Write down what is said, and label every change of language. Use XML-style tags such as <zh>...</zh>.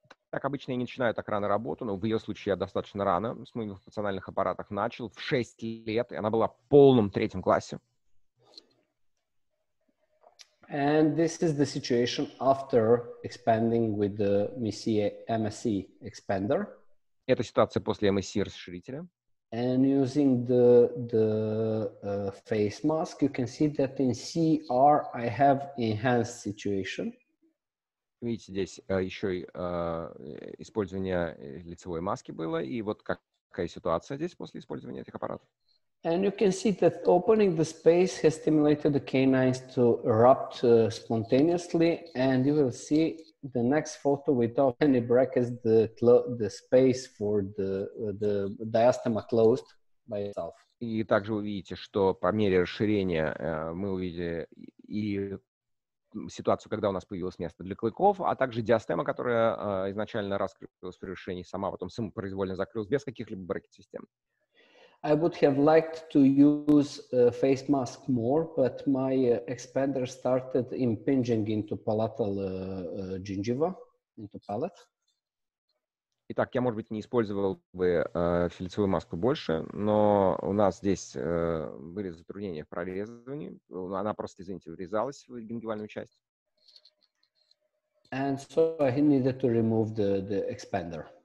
<ru>Так обычно я не начинаю так рано работу, но в ее случае я достаточно рано с моими функциональных аппаратах начал в 6 лет, и она была в полном 3 классе.</ru> <en>And this is the situation after expanding with the MSC expander.</en> <ru>Это ситуация после MSC расширителя.</ru> <en>And using the face mask, you can see that in CR I have enhanced situation.</en> <ru>Видите, здесь еще и использование лицевой маски было, и вот какая ситуация здесь после использования этих аппаратов.</ru> <en>And you can see that opening the space has stimulated the canines to erupt spontaneously, and you will see the next photo without any brackets, the space for the diastema closed by itself.</en> <ru>И также вы видите, что по мере расширения мы увидели и ситуацию, когда у нас появилось место для клыков, а также диастема, которая изначально раскрылась при расширении сама, потом самопроизвольно закрылась без каких-либо брекет-систем.</ru> <en>I would have liked to use face mask more, but my expander started impinging into palatal gingiva, into palate.</en> <ru>Итак, я, может быть, не использовал бы лицевую маску больше, но у нас здесь были затруднения в прорезывании. Она просто, извините, врезалась в гингивальную часть.</ru> <en>And so I needed to remove the expander.</en>